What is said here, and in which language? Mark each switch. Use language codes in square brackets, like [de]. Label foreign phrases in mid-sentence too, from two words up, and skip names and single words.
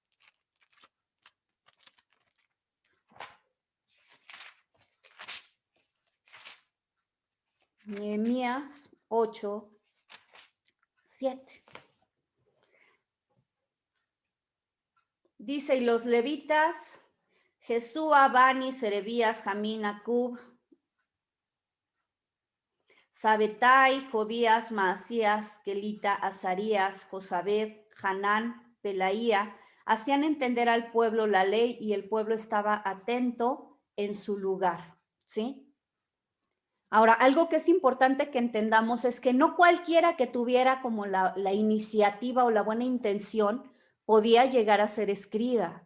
[es] Nehemías 8, 7. Dice, y los levitas, Jesúa, Bani, Serebías, Jamín, Acub, Sabetai, Jodías, Maasías, Kelita, Azarías, Josabed, Hanán, Pelaía, hacían entender al pueblo la ley y el pueblo estaba atento en su lugar, ¿sí? Ahora, algo que es importante que entendamos es que no cualquiera que tuviera como la iniciativa o la buena intención podía llegar a ser escriba.